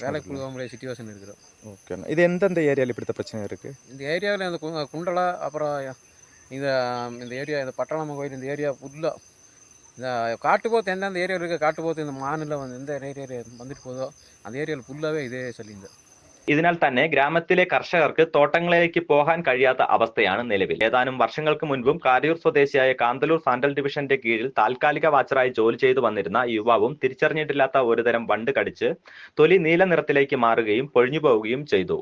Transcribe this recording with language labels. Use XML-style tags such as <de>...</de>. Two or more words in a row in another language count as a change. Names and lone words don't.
<ta>வேலைக்கு போக முடியாத சிச்சுவேஷன் இருக்குது. ஓகே. இது எந்தெந்த ஏரியாவில் இப்படித்த பிரச்சனை இருக்குது? இந்த ஏரியாவில் இந்த குண்டலை, அப்புறம் இந்த ஏரியா, இந்த பட்டணம் கோயில், இந்த ஏரியா ஃபுல்லாக இந்த காட்டுப்போத்து எந்தெந்த ஏரியாவில் இருக்குது. காட்டுப்போத்து இந்த மாநிலம் எந்த ஏரியா வந்துட்டு போதோ அந்த ஏரியாவில் ஃபுல்லாகவே இதே சொல்லியிருந்தேன்.</ta> <ml>ഇതിനാൽ തന്നെ ഗ്രാമത്തിലെ കർഷകർക്ക് തോട്ടങ്ങളിലേക്ക് പോകാൻ കഴിയാത്ത അവസ്ഥയാണ് നിലവിൽ. ഏതാനും വർഷങ്ങൾക്ക് മുൻപും കാരിയൂർ സ്വദേശിയായ കാന്തല്ലൂർ സാൻട്രൽ ഡിവിഷന്റെ കീഴിൽ താൽക്കാലിക വാച്ചറായി ജോലി ചെയ്തു വന്നിരുന്ന യുവാവും തിരിച്ചറിഞ്ഞിട്ടില്ലാത്ത ഒരുതരം വണ്ട് കടിച്ച് തൊലി നീല നിറത്തിലേക്ക് മാറുകയും പൊഴിഞ്ഞു പോവുകയും ചെയ്തു.</ml>